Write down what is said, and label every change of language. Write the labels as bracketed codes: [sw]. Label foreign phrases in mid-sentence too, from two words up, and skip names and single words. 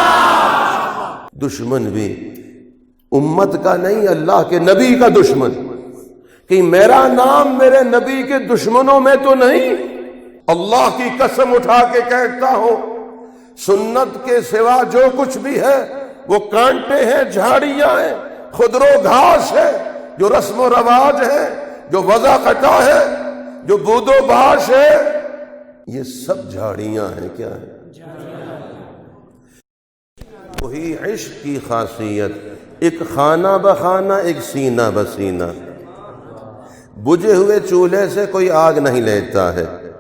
[ur] دشمن بھی امت کا نہیں، اللہ کے نبی کا دشمن، کہ میرا نام میرے نبی کے دشمنوں میں تو نہیں۔ اللہ کی قسم اٹھا کے کہتا ہوں، سنت کے سوا جو کچھ بھی ہے وہ کانٹے ہیں، جھاڑیاں ہیں، خضر و گھاس ہے، جو رسم و رواج ہے، جو وضع قطع ہے، جو بود و باش ہے، یہ سب جھاڑیاں ہیں۔ کیا ہے؟ وہی عشق کی خاصیت، ایک خانہ بخانہ، ایک سینہ بسینہ۔ بجھے ہوئے چولہے سے کوئی آگ نہیں لیتا ہے۔